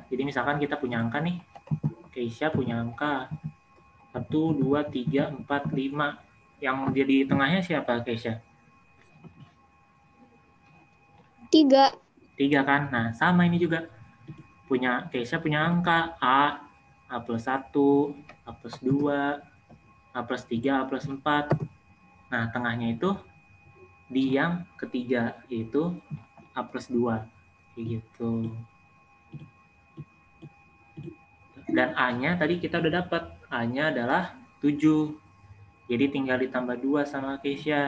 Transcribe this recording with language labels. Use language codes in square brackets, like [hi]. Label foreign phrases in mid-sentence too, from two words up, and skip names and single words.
[id] Jadi misalkan kita punya angka nih. Keisha punya angka 1, 2, 3, 4, 5. Yang jadi tengahnya siapa Keisha? 3. 3 kan? Nah, sama ini juga. Keisha punya angka A, A plus 1, A plus 2, A plus 3, A plus 4. Nah, tengahnya itu di yang ketiga, yaitu A plus 2. Kayak gitu. Dan A-nya tadi kita udah dapat. A-nya adalah 7. Jadi tinggal ditambah 2 sama Keisha.